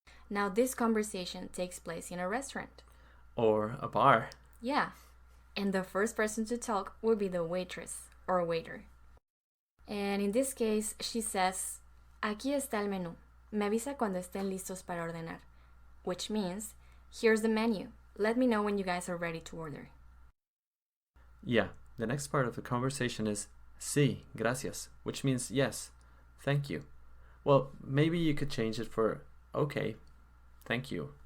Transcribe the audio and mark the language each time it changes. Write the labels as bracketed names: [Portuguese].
[English] Now this conversation takes place in a restaurant. Or a bar. Yeah. And the first person to talk will be the waitress or waiter. [Spanish] And in this case, she says, Aquí está el menú. Me avisa cuando estén listos para ordenar. [English] Which means, here's the menu. Let me know when you guys are ready to order. Yeah, the next part of the conversation is [Spanish] sí, gracias, [English] which means yes, thank you. Well, maybe you could change it for okay, thank you.